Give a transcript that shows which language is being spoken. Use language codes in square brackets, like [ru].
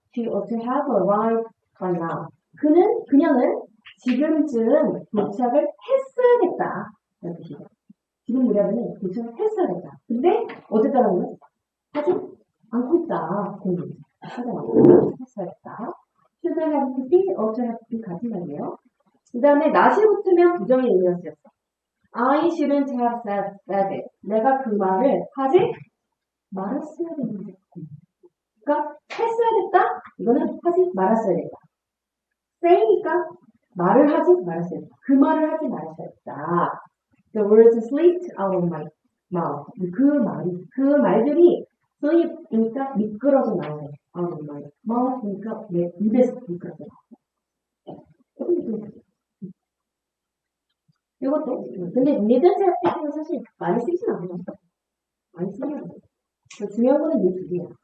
[en] She ought to have arrived by now. [ko] 그녀는 지금쯤 도착을 했어야겠다. 이런 뜻이죠. 지금 무렵에는 도착을 했어야겠다. 근데 어쨌다는 건 하지 않고 있다. 공부. 하지 않고 했어야겠다. [en] should have to be, ought to have to be 같은 말이에요. [ko] 그 다음에 not이 붙으면 부정의 의미였어요. [en] I shouldn't have said it. [ko] 내가 그 말을 하지 말았어야 되는데. 그러니까 했어야 됐다. 이거는 하지 말았어야 됐다. say니까 말을 하지 말았어야 됐다. 그 말을 하지 말았어야 됐다. [en] The words slipped out of my mouth. [ko] 그 말들이 slip니까 미끄러져 나오네. [en] out of my mouth [ko] 니까 내 입에서 미끄러져 나오네. 이것도 근데 [en] didn't have [ko] 사실 많이 쓰진 않아요. 많이 쓰진 않아요. 중요한 거는 이 두 개야.